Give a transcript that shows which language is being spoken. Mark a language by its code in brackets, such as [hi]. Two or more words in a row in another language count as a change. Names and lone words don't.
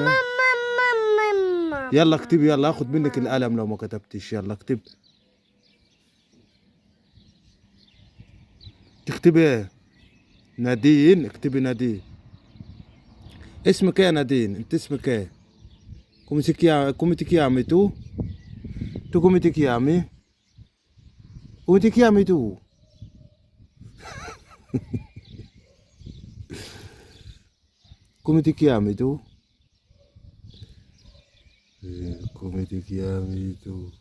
[ar] ماما يلا اكتب، يلا اخد منك القلم لو ما كتبتش. يلا اكتب. تكتبي ايه؟ نادين، اكتبي نادين. اسمك ايه يا نادين؟ انت اسمك ايه؟ [it] Come ti chiami tu? Tu come ti chiami? Come ti chiami tu? Come ti chiami tu? Come ti chiami tu?